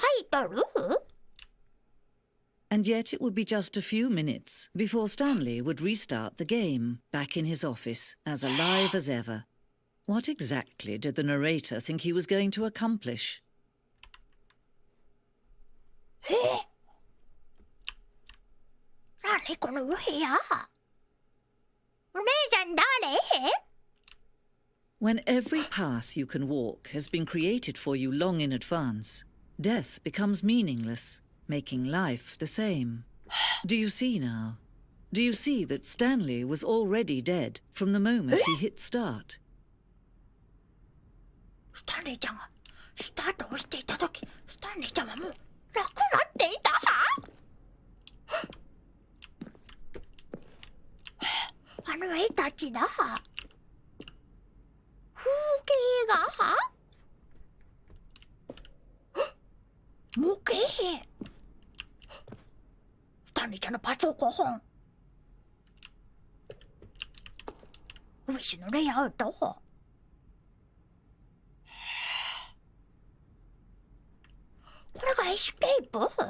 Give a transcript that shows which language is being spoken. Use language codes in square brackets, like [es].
[en] トル And yet it would be just a few minutes before Stanley would restart the game, back in his office, as alive as ever. What exactly did the narrator think he was going to accomplish? [ja] 何この部屋お姉ちゃん誰 [en] When every path you can walk has been created for you long in advance, death becomes meaningless, making life the same. Do you see now? Do you see that Stanley was already dead from the moment he hit start? [ja] スタンレーちゃんがスタートをしていたとき、スタンレーちゃんはもう亡くなっていたあの絵たちだ風景が模型スタンレーちゃんのパソコンオフィスのレイアウトこれがエスケープも